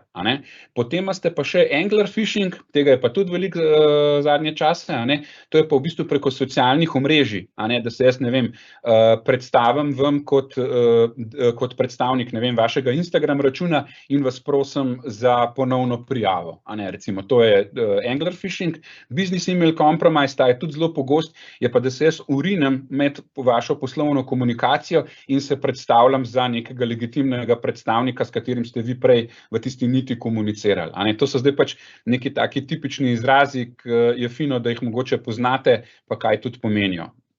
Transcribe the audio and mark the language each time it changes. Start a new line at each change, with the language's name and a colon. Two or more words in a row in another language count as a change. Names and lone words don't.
Slovenian: Potem imate pa še
English: angler phishing,
Slovenian: tega je pa tudi veliko zadnje čase, to je pa v bistvu preko socialnih omrežij, da se jaz, predstavim vam kot predstavnik, vašega Instagram računa in vas prosim za ponovno prijavo, recimo, to je
English: angler phishing. Business email compromise,
Slovenian: ta je tudi zelo pogost, je pa, da se jaz urinem med vašo poslovno komunikacijo in se predstavljam za nekega legitimnega predstavnika, s katerim ste vi prej v tisti niti komunicirali. To so zdaj pač neki taki tipični izrazi, ki je fino, da jih mogoče poznate, pa kaj tudi pomenijo.